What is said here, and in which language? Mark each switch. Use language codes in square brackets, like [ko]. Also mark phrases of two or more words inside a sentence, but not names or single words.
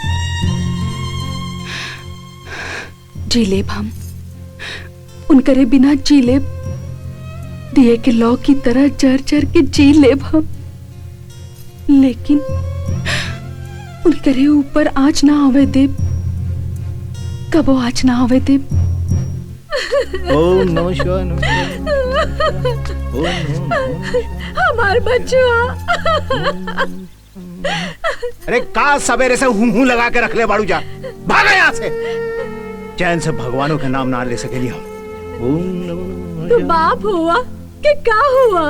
[bho] जी लेब हम उनकरे बिना जी लेब, दिए के लौ की तरह जर जर के जी लेब हम, लेकिन उनकरे ऊपर आँच ना आवे देब, कबो आँच ना आवे देब। [sa] ओम नमः शिवाय। [bho] हमार बच्चुआ। अरे का सवेरे से हूं लगा के रख ले बाड़ू, जा भागा यहाँ से। चैन से भगवानों के नाम ना ले सकेली हम। तू बाप हुआ कि का हुआ?